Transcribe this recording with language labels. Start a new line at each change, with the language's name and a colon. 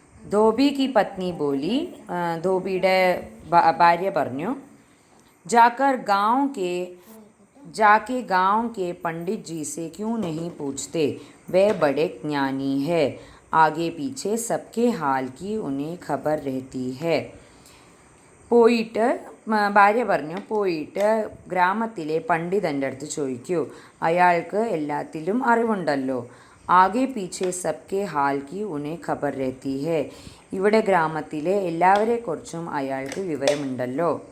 Hindi: ധോബി കി പത്നി ബോലി,
Malayalam: ധോബിയുടെ ഭാര്യ പറഞ്ഞു,
Hindi: जाकर गांव के जाके गांव के पंडित जी से क्यों नहीं पूछते, वे बड़े ज्ञानी है. आगे पीछे सबके हाल की उन्हें खबर रहती है.
Malayalam: പോയിട്ട് ഭാര്യ പറഞ്ഞു, പോയിട്ട് ഗ്രാമത്തിലെ പണ്ഡിതൻ്റെ അടുത്ത് ചോദിക്കൂ, അയാൾക്ക് എല്ലാത്തിലും അറിവുണ്ടല്ലോ.
Hindi: ആകെ പീछे सबके हाल की उन्हें खबर रहती है.
Malayalam: ഇവിടെ ഗ്രാമത്തിലെ എല്ലാവരെക്കുറിച്ചും അയാൾക്ക് വിവരമുണ്ടല്ലോ.